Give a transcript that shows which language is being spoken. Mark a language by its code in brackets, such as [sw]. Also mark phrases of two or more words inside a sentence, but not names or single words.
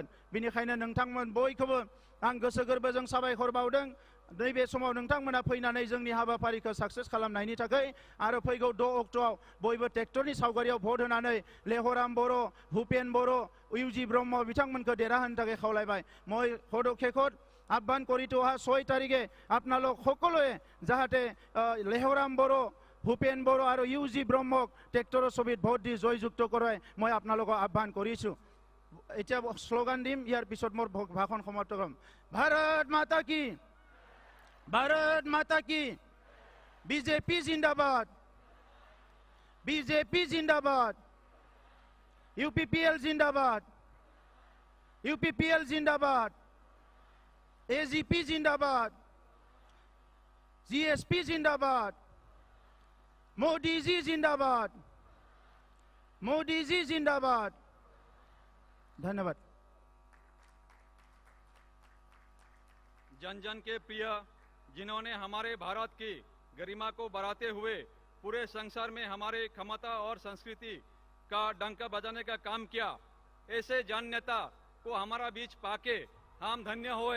[brx] बेनिखायनो नोंथांमोन बयखौबो आं गोसो गोरबोजों साबायखर बावदों। नैबे समाव नोंथांमोना फैनानै जोंनि हाबाफारिखौ साक्सेस खालामनायनि थाखाय आरो फैगौ 6 अक्ट'आव बयबो ट्रेक्टरनि सावगारियाव भट होनानै लेहराम बर', भुपेन बर', UG ब्रह्म बिथांमोनखौ देरहाहोनो थाखाय खावलायबाय। [as] মই পদক্ষেপত আহ্বান কৰিতো অহা 6 তাৰিখে আপোনালোক সকলোৱে যাতে লেহৰাম বড়ো, ভূপেন বড়ো আৰু UG ব্ৰহ্মক ট্ৰেক্টৰৰ ছবিত ভোট দি জয়যুক্ত কৰাই মই আপোনালোকক আহ্বান কৰিছোঁ। এতিয়া শ্লোগান দিম, ইয়াৰ পিছত মোৰ ভাষণ সমাপ্ত কৰিম। [hi] भारत माता की, भारत माता की, BJP ज़िंदाबाद, BJP ज़िंदाबाद, UPPL ज़िंदाबाद, UPPL ज़िंदाबाद, UPPL জিন্দাবাদ, AGP जिंदाबाद, GSP जिंदाबाद, मोदी जी जिंदाबाद, मोदी जी जिंदाबाद। धन्यवाद। जन जन के प्रिय, जिन्होंने हमारे भारत की गरिमा को बढ़ाते हुए पूरे संसार में हमारे क्षमता और संस्कृति का डंका बजाने का काम किया, ऐसे जन नेता को हमारा बीच पाके हम धन्य हुए।